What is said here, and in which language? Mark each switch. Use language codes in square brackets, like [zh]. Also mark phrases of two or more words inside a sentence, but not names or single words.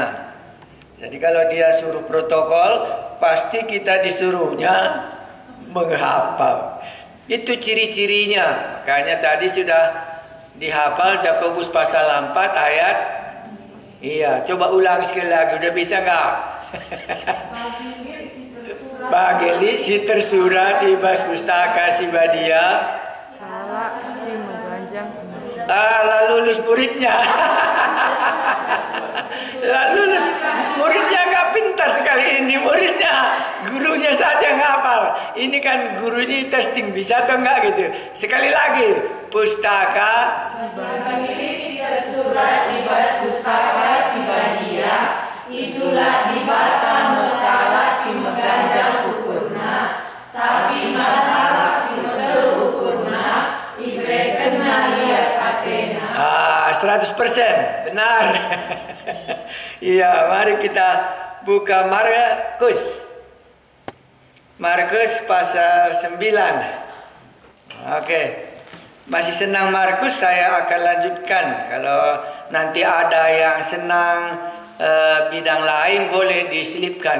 [id] Jadi kalau dia suruh protokol, pasti kita disuruhnya menghafal. Itu ciri-cirinya. Makanya tadi sudah dihafal Yakobus pasal 4 ayat. Iya, coba ulang sekali lagi. Udah bisa nggak? [btx] Bageli si tersurat di bas pustaka si Badia. Kala si mengganjang. [id] Lalu lulus muridnya. Lalu lulus muridnya nggak pintar sekali ini. Muridnya, gurunya saja yang hafal. Ini kan gurunya testing bisa atau enggak gitu. Sekali lagi, pustaka. [btx] Bageli si tersurat di bas pustaka si Badia. Itulah di bata mekala si mengganjang ukurna, tapi marhala si meter ukurna, ibrekenna lias atena. [id] 100% benar. Iya, mari kita buka Markus. Markus pasal 9. Oke. Masih senang Markus, saya akan lanjutkan. Kalau nanti ada yang senang bidang lain boleh diselipkan.